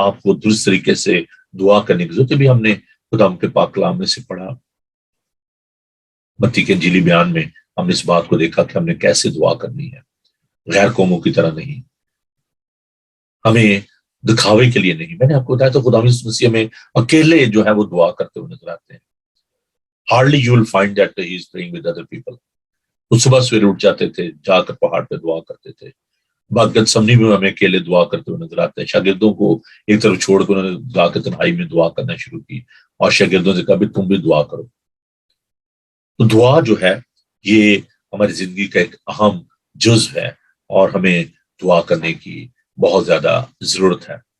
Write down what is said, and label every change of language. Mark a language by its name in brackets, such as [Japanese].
[Urdu] آپ کو درست طریقے سے دعا کرنے کی ضرورت ہے. بھی ہم نے خدا کے پاک کلام میں سے پڑھا، متی کے انجیلی بیان میں ہم نے اس بات کو دیکھا کہ ہم نے کیسے دعا کرنی ہے. غیر قوموں کی طرح نہیں، ہمیں دکھاوے کے لیے نہیں. میں نے آپ کو بتایا تو خدا مسیح میں اکیلے جو ہے وہ دعا کرتے ہوئے نظر آتے ہیں. [English] hardly you will find that he is praying with other people. [Urdu] وہ صبح سویرے اٹھ جاتے تھے، جا کر پہاڑ پہ دعا کرتے تھے. بعد گتسمنی میں ہمیں اکیلے دعا کرتے ہوئے نظر آتے ہیں. شاگردوں کو ایک طرف چھوڑ کر انہوں نے جا کے تنہائی میں دعا کرنا شروع کی اور شاگردوں سے کہا بھی تم بھی دعا کرو. تو دعا جو ہے یہ ہماری زندگی کا ایک اہم جزو ہے اور ہمیں دعا کرنے کی بہت زیادہ ضرورت ہے.